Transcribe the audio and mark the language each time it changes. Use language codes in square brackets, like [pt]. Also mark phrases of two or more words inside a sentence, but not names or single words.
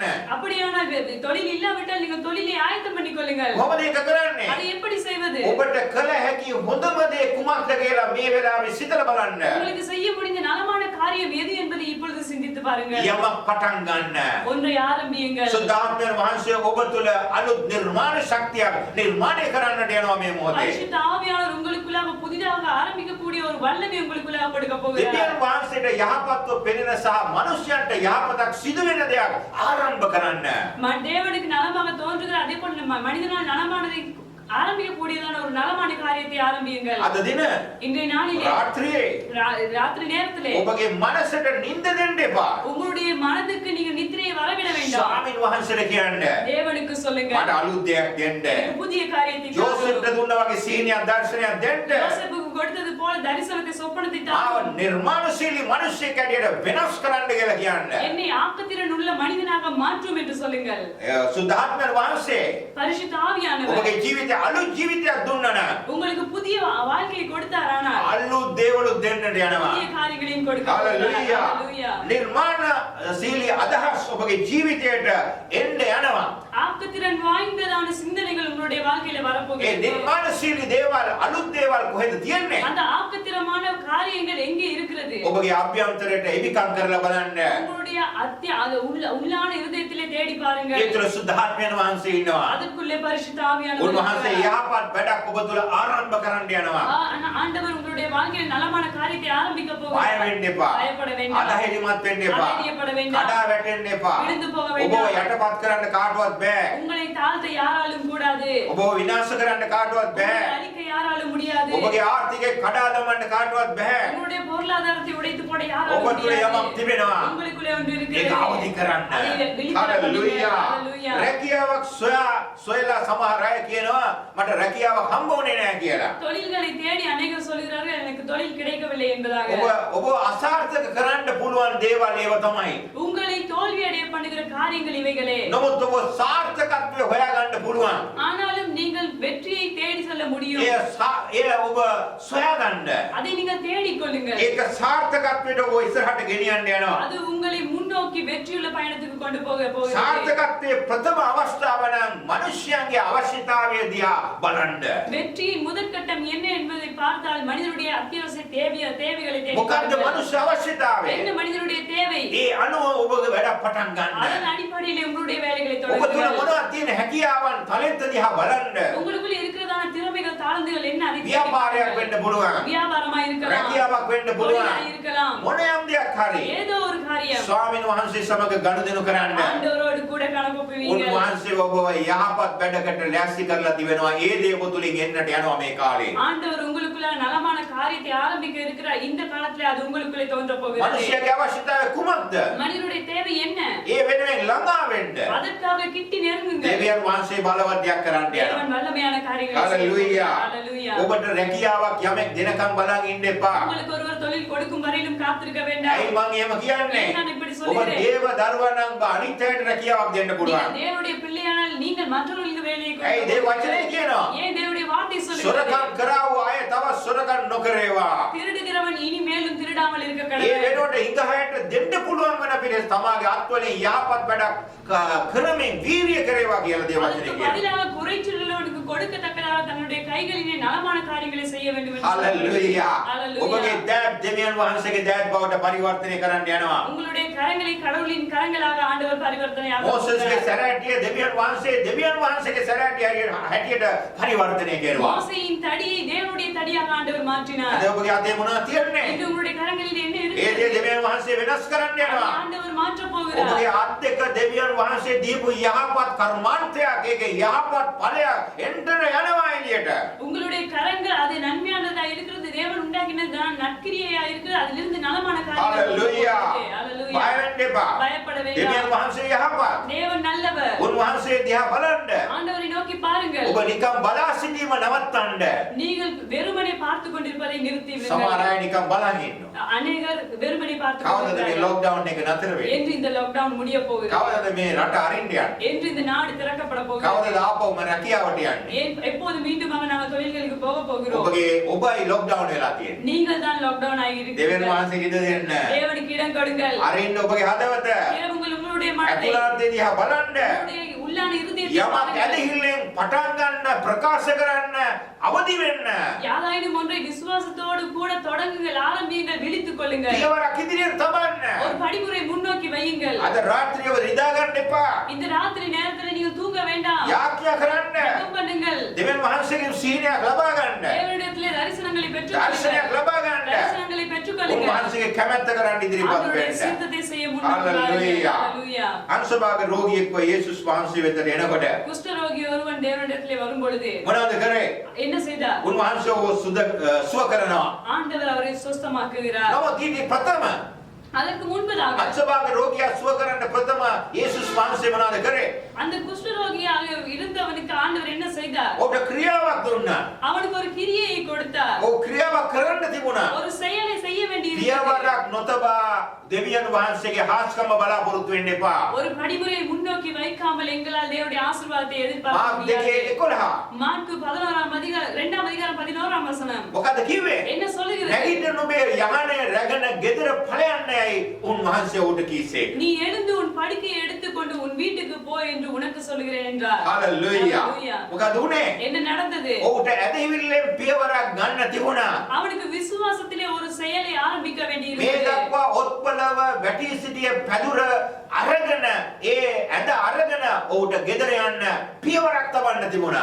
[ta] அப்படியானால் தொழில் இல்லாவிட்டால் நீங்கள் தொழிலை ஆயத்தம் பண்ணிக் கொள்ளுங்கள். [si] කොහොමද ඒක කරන්නේ? [ta] அதை எப்படி செய்வது? [si] ඔබට කළ හැකි හොඳම දේ කුමක්ද කියලා මේ වෙලාවේ සිතලා බලන්න. [ta] உங்களுக்கு செய்ய முடிந்த நலமான காரியம் எது என்பதை இப்பொழுது சிந்தித்து பாருங்கள். [si] යමක් පටන් ගන්න. [ta] ஒன்றை ஆரம்பியுங்கள். [si] සුද්ධාත්මයන් වහන්සේ ඔබ තුළ අලුත් නිර්මාණ ශක්තියක් නිර්මාණය කරන්නට යනවා මේ මොහොතේ. [ta] பரிசுத்த ஆவியானவர் உங்களுக்குள்ளாக புதிதாக ஆரம்பிக்கக்கூடிய ஒரு வல்லமை உங்களுக்குள்ளாக கொடுக்க போகிறார். [si] දෙවියන් වහන්සේට යහපත්ව පෙනෙන සහ මනුෂ්‍යයන්ට යහපතක් සිදු වෙන දෙයක් ආරම්භ කරන්න. [ta] தேவனுக்கு நலமாக தோன்றுகிற அதே போல மனிதனால் நலமானதை ஆரம்பிக்கக்கூடியதான ஒரு நலமான காரியத்தை ஆரம்பியுங்கள். [si] අද දින [ta] இன்றைய நாளிலே [si] රාත්‍රියේ [ta] ராத்திரி நேரத்திலே [si] ඔබගේ මනසට නිින්ද දෙන්න එපා. [ta] உங்களுடைய மனதுக்கு நீங்க நித்திரையை வரவிட வேண்டாம். [si] ස්වාමීන් වහන්සේට කියන්න. [ta] தேவனுக்கு சொல்லுங்க. [si] මට අලුත් දෙයක් දෙන්න. [ta] எனக்கு புதிய காரியத்தை [si] යෝසෙෆ්ට [ta] தாரும். [si] දුන්නා වගේ සීනියක් දර්ශනයක් දෙන්න. [ta] யோசேப்புக்கு கொடுத்தது போல தரிசனத்தை சொப்பனத்தை [si] ආව [ta] தாரும். [si] නිර්මාණශීලී මිනිසෙක් ඇටියට වෙනස් කරන්න කියලා කියන්න. [ta] என்னை ஆக்கத்திறன் உள்ள மனிதனாக மாற்றும் என்று சொல்லுங்கள். [si] සුද්ධාත්මයන් වහන්සේ [ta] பரிசுத்த ஆவியானவர் [si] ඔබගේ ජීවිතේ අලුත් ජීවිතයක් දුන්නා නම් [ta] உங்களுக்கு புதிய வாழ்க்கையை கொடுத்தாரானால் [si] අලුත් දේවලුත් දෙන්නට යනවා. [ta] புதிய காரியங்களையும் கொடுக்க [si] හalleluya. [ta] Hallelujah. [si] නිර්මාණශීලී අදහස් ඔබගේ ජීවිතයට එන්න යනවා. [ta] ஆக்கத்திறன் வாய்ந்ததான சிந்தனைகள் உங்களுடைய வாழ்க்கையில [si] ඒ [ta] வரப்போகிறது. [si] නිර්මාණශීලී දේවල් අලුත් දේවල් කොහෙද තියෙන්නේ? [ta] அந்த ஆக்கத்திரமான காரியங்கள் எங்கே இருக்கிறது? [si] ඔබගේ අභ්‍යන්තරයට එවිකම් කරලා බලන්න. [ta] உங்களுடைய உள்ளான இருதயத்திலே தேடி தேடி பாருங்கள். [si] ඒ තුළ සුද්ධාත්මයන් වහන්සේ ඉන්නවා. [ta] அதற்குள்ளே பரிசுத்த ஆவியானவர் [si] උන්වහන්සේ [ta] இருக்கிறார். [si] යහපත් වැඩක් ඔබ තුළ ආරම්භ කරන්න යනවා. [ta] ஆண்டவர் உங்களுடைய வாழ்க்கையில் நலமான காரியத்தை ஆரம்பிக்க [si] බය [ta] போகிறார். [si] වෙන්න එපා. [ta] பயப்பட வேண்டாம். [si] අධෛර්යමත් වෙන්න එපා. [ta] அதைரியப்பட வேண்டாம். [si] කඩා වැටෙන්න එපා. [ta] விழுந்து போக [si] ඔබ [ta] வேண்டாம். [si] යටපත් කරන්න කාටවත් බෑ. [ta] உங்களை தாழ்த்த யாராலும் கூடாது. [si] ඔබ විනාශ කරන්න කාටවත් [ta] உங்களை [si] බෑ. [ta] அழிக்க யாராலும் முடியாது. [si] ඔබගේ ආර්ථිකය කඩා දමන්න කාටවත් බෑ. [ta] உங்களுடைய பொருளாதாரத்தை உடைத்து போட யாராலும் [si] ඔබ තුළ [ta] முடியாது. [si] යමක් තිබෙනවා. [ta] உங்களுக்குள்ளே ஒன்று [si] ඒක [ta] இருக்கிறது. [si] අවදි කරන්න. [ta] அதை வெளிப்படுத்த [si] හලෙලූයා. [ta] ஹalleluya. [si] රැකියාවක් සොයලා සමහර අය කියනවා මට රැකියාවක් හම්බ වුණේ නැහැ කියලා. [ta] தொழில்களை தேடி அநேகர் சொல்கிறார்கள் எனக்கு தொழில் கிடைக்கவில்லை என்பதாக. [si] ඔබ අසාර්ථක කරන්න පුළුවන් දේවල් ඒව තමයි. [ta] உங்களை தோல்வி அடைய பண்ணுகிற காரியங்கள் இவைகளே. [si] නමුත් ඔබ සාර්ථකත්වය හොයාගන්න පුළුවන්. [ta] ஆனாலும் நீங்கள் வெற்றியை தேடி செல்ல முடியும். [si] ඒ ඔබ සොයාගන්න. [ta] அதை நீங்கள் தேடிக் கொள்ளுங்கள். [si] ඒක සාර්ථකත්වයට ඔබ ඉස්සරහට ගෙනියන්න යනවා. [ta] அது உங்களை முன்னோக்கி வெற்றியுள்ள பயணத்துக்கு கொண்டு போக போகிறது. [si] සාර්ථකත්වයේ ප්‍රථම අවස්ථාව නම් මිනිස්යාගේ අවශ්‍යතාවය දිහා බලන්න. [ta] வெற்றியின் முதற்கட்டம் என்ன என்பதை பார்த்தால் மனிதனுடைய அத்தியாவசிய தேவைகளை தேடி [si] මොකද්ද [ta] பாருங்கள். [si] මනුෂ්‍ය අවශ්‍යතාවය? [ta] என்ன மனிதனுடைய தேவை? [si] ඒ අනුව ඔබගේ වැඩ පටන් ගන්න. [ta] அதன் அடிப்படையில் உங்களுடைய வேலைகளை [si] ඔබ තුළ [ta] தொடங்குங்கள். [si] මොනවද තියෙන හැකියාවන් ටැලන්ට් දිහා බලන්න. [ta] உங்களுக்குள்ள இருக்கிறதான திறமைகள் தாளந்துகள் என்ன அதை தேடி [si] ව්‍යාපාරයක් [ta] பாருங்கள். [si] වෙන්න පුළුවන්. [ta] வியாபாரமா இருக்கலாம், [si] රැකියාවක් වෙන්න [ta] தொழிலா [si] පුළුවන්. [ta] இருக்கலாம், [si] මොනෑම් දෙයක් හරි. [ta] ஏதோ ஒரு காரியம். [si] ස්වාමීන් වහන්සේ සමග ගනුදෙනු කරන්න. [ta] ஆண்டவரோடு கூட கணக்கொப்புவீங்க. [si] උන්වහන්සේ ඔබව යහපත් වැඩකට ලෑස්ති කරලා තිබෙනවා. ඒ දේ ඔබ තුලින් එන්නට යනවා මේ කාලේ. [ta] ஆண்டவர் உங்களுக்குள்ள நலமான காரியத்தை ஆரம்பிக்க இருக்கிறார். இந்த காலத்துல அது உங்களுக்குள்ளே தோன்ற போகிறது. [si] මිනිස්යාගේ අවශ්‍යතාවය කුමක්ද? [ta] மனிதனுடைய தேவை என்ன? [si] ඒ වෙනුවෙන් ළඟා වෙන්න. [ta] அதற்காக கிட்டி நெருங்குங்கள். [si] දෙවියන් වහන්සේ බලවත් දෙයක් කරන්න යනවා. [ta] தேவன் வல்லமையான காரியங்களை ஹalleluya. ஹalleluya. [si] ඔබට රැකියාවක් යමෙක් දෙනකම් බලන් ඉන්න එපා. [ta] உங்களுக்கு ஒருவர் தொழில் கொடுக்கும் வரையிலும் காத்திருக்க வேண்டாம். [si] ඇයි මං එහෙම කියන්නේ? [ta] நான் இப்படி [si] ඔබ [ta] சொல்கிறேன். [si] දේව දරුවා නම් අනිත් අයට රැකියාවක් දෙන්න [ta] நீங்கள் [si] පුළුවන්. [ta] தேவனுடைய பிள்ளையானால் நீங்கள் மற்றவர்களுக்கு வேலையை [si] ඇයි [ta] கொடுக்க [si] දේව වචනේ කියනවා? [ta] ஏன் தேவனுடைய வார்த்தை சொல்லுகிறது? [si] සොරකම් කරා වූ අය තවත් සොරකම් නොකරේවා. [ta] திருடுகிறவன் இனி மேலும் திருடாமல் இருக்க [si] ඒ [ta] கடவுள். [si] වෙනුවට හිඟහයට දෙන්න පුළුවන් වෙන පිළිස් තමාගේ අත්වලින් යහපත් වැඩක් කරමින් වීර්ය කරේවා කියලා දේව වචනේ [ta] அதற்கு [si] කියනවා. [ta] பதிலாக குறைச்சொல்லுள்ளவனுக்கு கொடுக்கத்தக்கதாக தன்னுடைய கைகளிலே நலமான காரியங்களை செய்ய வேண்டும் என்று [si] හalleluya. [ta] Hallelujah. [si] ඔබගේ දෑත් දෙවියන් වහන්සේගේ දෑත් බවට පරිවර්තනය කරන්න යනවා. [ta] உங்களுடைய கரங்களை கடவுளின் கரங்களாக ஆண்டவர் பரிவர்த்தனையாக [si] මෝසස්ගේ සැරෑටිය දෙවියන් වහන්සේගේ සැරෑටිය හැටියට පරිවර්තනය කෙරුවා. [ta] மோசேயின் தடியை தேவனுடைய தடியாக ஆண்டவர் மாற்றினார். [si] අද ඔබගේ අතේ මොනවද තියෙන්නේ? [ta] இன்று உங்களுடைய கரங்களில் என்ன [si] ඒ [ta] இருக்கிறது? [si] දේ දෙවියන් වහන්සේ වෙනස් කරන්න [ta] அதை [si] යනවා. [ta] ஆண்டவர் மாற்றப் போகிறார். [si] ඔබගේ අත් දෙක දෙවියන් වහන්සේ දීපු යහපත් කර්මාන්තයක් ඒකේ යහපත් ඵලයක් එන්ටර යනවා එළියට. [ta] உங்களுடைய கரங்கள் அது நன்மையானதா இருக்கிறது. தேவன் உண்டாக்கின நற்கிரியையா இருக்கிறது. அதிலிருந்து நலமான காரியங்கள் [si] හalleluya. [ta] ஹalleluya. [si] බය වෙන්න එපා. [ta] பயப்பட [si] දෙවියන් [ta] வேண்டாம். [si] වහන්සේ යහපත්. [ta] தேவன் நல்லவர். [si] උන්වහන්සේ දිහා බලන්න. [ta] ஆண்டவரை நோக்கி பாருங்கள். [si] ඔබ නිකන් බලා සිටීම නවත්තන්න. [ta] நீங்கள் வெறுமனே பார்த்து கொண்டிருப்பதை நிறுத்தி [si] සමහර [ta] விடுங்கள். [si] අය නිකන් බලන් ඉන්නවා. [ta] அநேகர் வெறுமனே பார்த்து [si] කවදද මේ [ta] கொண்டிருக்கிறார்கள். [si] ලොක්ඩවුන් එක නතර වෙන්නේ? [ta] என்று இந்த லாக்டவுன் முடிய போகிறது. [si] කවදද මේ රට අරින්න යන්නේ? [ta] என்று இந்த நாடு திறக்கப்பட போகிறது. [si] කවදද ආපහුම රැකියාවට යන්නේ? [ta] எப்போது மீண்டுமாக நாங்கள் தொழில்களுக்கு போக போகிறோம். [si] ඔබයි ලොක්ඩවුන් වෙලා තියෙන්නේ. [ta] நீங்கள் தான் லாக்டவுன் ஆகி [si] දෙවියන් [ta] இருக்கிறீர்கள். [si] වහන්සේට ඉඩ දෙන්න. [ta] தேவனுக்கு இடம் கொடுங்கள். [si] අරින්න ඔබගේ හදවත. [ta] உங்களுடைய மனதை [si] ඇතුළත දිහා බලන්න. [ta] உங்களுடைய உள்ளான இருதயத்தை [si] යමක් [ta] பாருங்கள். [si] ඇදහිල්ලෙන් පටන් ගන්න ප්‍රකාශ කරන්න අවදි වෙන්න. [ta] யாதாயினும் ஒன்றை விசுவாசத்தோடு கூட தொடங்குங்கள், ஆரம்பியுங்கள், விழித்துக் கொள்ளுங்கள். [si] පියවරක් ඉදිරියට තබන්න. [ta] ஒரு படிமுறை முன்னோக்கி வையுங்கள். [si] අද රාත්‍රියව නිදා ගන්න එපා. [ta] இந்த ராத்திரி நேரத்துல நீங்க தூங்க வேண்டாம். [si] යාඥා කරන්න. [ta] ஜெபம் பண்ணுங்கள். [si] දෙවියන් වහන්සේගෙන් සීනයක් ලබා ගන්න. [ta] தேவனிடத்திலே தரிசனங்களை [si] දර්ශනයක් ලබා ගන්න. [ta] தரிசனங்களை பெற்றுக்கொள்ளுங்கள். [si] උන්වහන්සේගේ කැමැත්ත කරන්න ඉදිරිපත් [ta] அவருடைய [si] වෙන්න. [ta] சித்தத்தை செய்ய முன்னுக்கு [si] Hallelujah. [ta] ஹalleluya. [si] අංශභාග රෝගියෙක්ව යේසුස් වහන්සේ වෙතට එනකොට [ta] குஷ்டரோகி ஒருவன் தேவனிடத்திலே வரும் பொழுது [si] මොනවද කරේ? [ta] என்ன செய்தார்? [si] උන්වහන්සේ ඔහු සුව කරනවා. [ta] ஆண்டவர் அவரை சுஸ்தமாக்குகிறார். [si] නමුත් ඊට ප්‍රථම [ta] அதற்கு முன்பதாக [si] අංශභාග රෝගියා සුව කරන්න ප්‍රථම යේසුස් වහන්සේ මොනවද කරේ? [ta] அந்த குஷ்டரோகியாக இருந்தவனுக்கு ஆண்டவர் என்ன செய்தார்? [si] ඔබට ක්‍රියාවක් දුන්නා. [ta] அவனுக்கு ஒரு கிரியையை கொடுத்தார். [si] ඔව් ක්‍රියාවක් කරන්න තිබුණා. [ta] ஒரு செயலை செய்ய வேண்டியிருந்தது. [si] පියවරක් නොතබා දෙවියන් වහන්සේගේ හාස්කම බලාපොරොත්තු වෙන්න එපා. [ta] ஒரு படிமுறையை முன்னோக்கி வைக்காமல் எங்களால் தேவனுடைய ஆசீர்வாதத்தை எதிர்பார்க்க [si] මාර්ක් [ta] முடியாது. [si] 2:11 [ta] மார்க்கு 11ஆம் அதிகாரம் 2ஆம் அதிகாரம் 11ஆம் வசனம் [si] මොකද කිව්වේ? [ta] என்ன சொல்லுகிறது? [si] නැගිටින්න ඔබේ යහනේ රැගෙන ගෙදර ඵලයන්නේයි උන්වහන්සේ උඩ කීසේ. [ta] நீ எழுந்து உன் படுக்கையை எடுத்துக்கொண்டு உன் வீட்டுக்கு போ என்று உனக்கு சொல்கிறேன் என்றார். [si] හalleluya. [ta] Hallelujah. [si] මොකද උනේ? [ta] என்ன நடந்தது? [si] ඔහුට ඇදහිවිල්ලෙන් පියවරක් ගන්න තිබුණා. [ta] அவனுக்கு விசுவாசத்திலே ஒரு செயலை ஆரம்பிக்க [si] මේ [ta] வேண்டியிருந்தது. [si] දක්වා ඔත්පලව වැටි සිටිය පැදුර අරගෙන ඒ ඇඳ අරගෙන ඔහුට ගෙදර යන්න පියවරක් තබන්න තිබුණා.